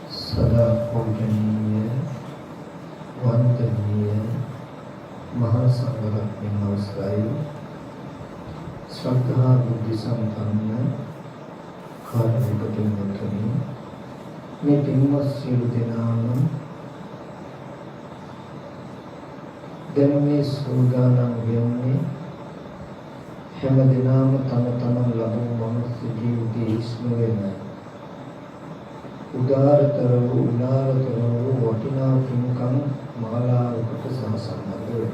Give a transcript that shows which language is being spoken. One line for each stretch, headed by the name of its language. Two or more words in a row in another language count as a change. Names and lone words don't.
Sinhala: සදා පූජනීය වන්දනීය මහාසංඝරත්න අවසරාය ශ්‍රද්ධා බුද්ධි සම්පන්න කාර්මිකපිංගතනී මේ පින්වත් සියලු දෙනාම දැන් මේ සූදානම් වෙන්නේ හැම දිනම තම තමන් ලබන මනුස්ස ජීවිතයේ ඉස්ම වෙන උදාරතර වූ උදාරතර වූ වටිනා පින්කම් මාලාවකට සම්බන්ධ වෙන්න.